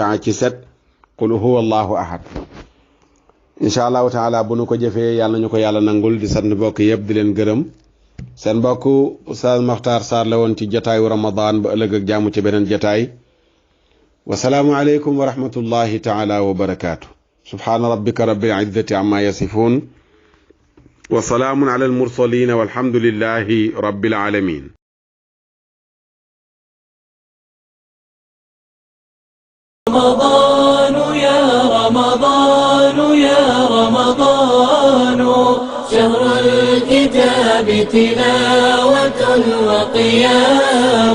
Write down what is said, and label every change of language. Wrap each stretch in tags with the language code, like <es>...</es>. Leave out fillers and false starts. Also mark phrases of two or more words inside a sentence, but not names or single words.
<wo>ci 7</wo> <ar>قل هو الله أحد إن شاء الله تعالى</ar> <wo>bu nu ko jëfee yàlla nañu ko yàlla nangul di sant mbokk yëpp di leen gërëm seen mbokk Oustaz Makhtar Sarr la woon ci jataayu Ramadan ba ëllëg ak jàmm ci beneen jataay</wo> <ar>والسلام عليكم ورحمة الله تعالى وبركاته سبحان ربك رب العزة عما يصفون وسلام على المرسلين والحمد لله رب العالمين رمضان يا رمضان يا رمضان شهر الكتاب الكتاب تلاوة وقيام.</ar>